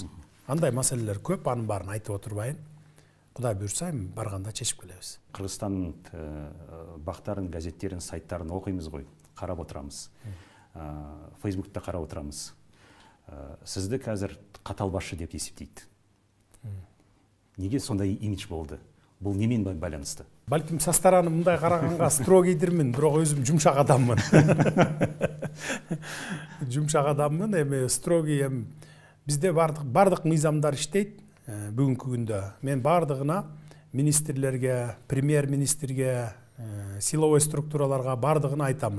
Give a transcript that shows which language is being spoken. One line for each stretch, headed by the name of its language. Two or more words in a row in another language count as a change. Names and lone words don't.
Kyrgyz: Андай маселелер көп, анын баарын айтып отурбайын. Кудай буйрса барганда чечип келебиз. Кыргызстандын бактарын, газеттерин, сайттарын окуйбуз ғой, карап отурамыз. Фейсбукта карап отурамыз. Сизди қазір катал башчы деп эсептейт.
Kazakh: Неге сондай имидж болды? Бул немен байланысты?
Kyrgyz: Балким
Russian: со стороны
Kyrgyz: мындай караганга строгийдирмин, бирок өзүм жумшак адаммын. Жумшак адаммын, эми строгий бизде бардык мыйзамдар иштейт. Бүгүнкү күндө мен бардыгына министрлерге, премьер-министрге,
Russian: силовой структураларга
Kyrgyz: бардыгына айтамын.